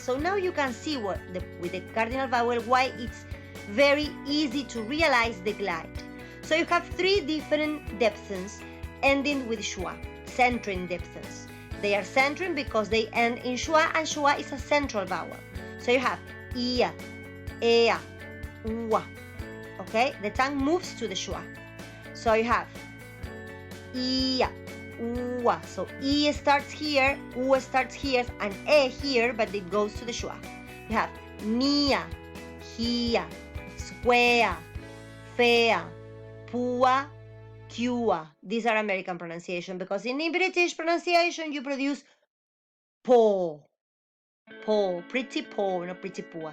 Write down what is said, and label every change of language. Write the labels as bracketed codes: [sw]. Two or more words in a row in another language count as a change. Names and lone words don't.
[en] So now you can see with the cardinal vowel why it's very easy to realize the glide. So you have three different diphthongs ending with schwa, centering diphthongs. They are centering because they end in schwa, and schwa is a central vowel. So you have ia, ea, ua. Okay, the tongue moves to the schwa. So you have ia, ua. So e starts here, u starts here, and e here, but it goes to the schwa. You have mia, hia, squea, fea, pua, cua. These are American pronunciation, because in the British pronunciation you produce po, pretty po, not pretty pua.